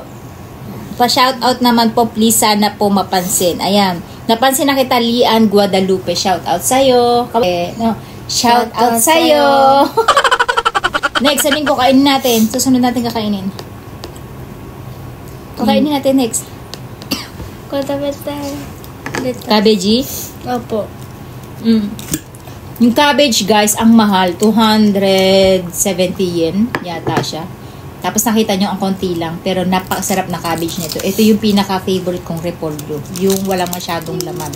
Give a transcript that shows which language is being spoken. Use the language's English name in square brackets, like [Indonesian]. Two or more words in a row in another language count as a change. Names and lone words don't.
[Filipino] Pa-shoutout naman po, please, sana po mapansin. Ayan. Napansin na kita, Lian Guadalupe. Shoutout sa'yo. Shoutout sa'yo. Next, sabihin ko, kainin natin. Susunod natin kakainin. Kakainin natin next. [Japanese] これ食べたい。レタス。 [Filipino] Cabbage? Opo. Yung cabbage, guys, ang mahal. 270 yen yata siya. Tapos nakita nyo, ang konti lang. Pero napakasarap na cabbage nito. Ito yung pinaka-favorite kong repolyo. Yung walang masyadong laman.